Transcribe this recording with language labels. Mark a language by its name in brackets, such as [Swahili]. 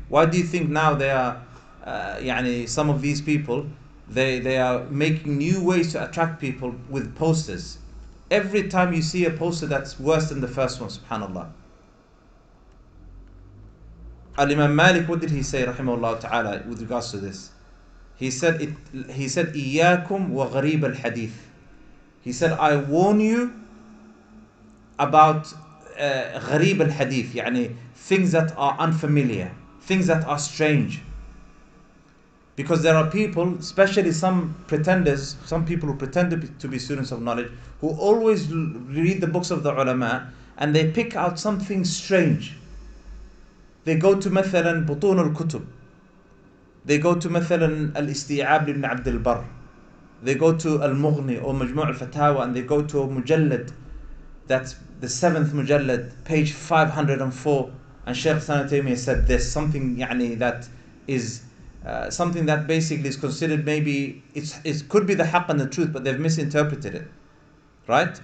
[English] Why do you think now they are, some of these people, they are making new ways to attract people with posters. Every time you see a poster that's worse than the first one, subhanallah. Al-Imam Malik, what did he say, rahimahullah ta'ala, with regards to this? He said, [Arabic] إِيَّاكُمْ وَغَرِيبَ الْحَدِيثِ. [English] He said, I warn you about [Arabic] غَرِيبَ الْحَدِيث, [English] things that are unfamiliar, things that are strange. Because there are people, especially some pretenders, some people who pretend to be students of knowledge, who always read the books of the ulama and they pick out something strange. They go to [Arabic] مثلا بطون الكتب. [English] They go to [Arabic] مثلا الاستيعاب لابن عبد البر. [English] They go to المغني or مجموع الفتاوى, and they go to a mujallad, that's the 7th mujallad, page 504, and Shaykh Ibn Taymiyyah said this, something that is something that basically is considered, maybe it could be the haqq and the truth, but they've misinterpreted it, right?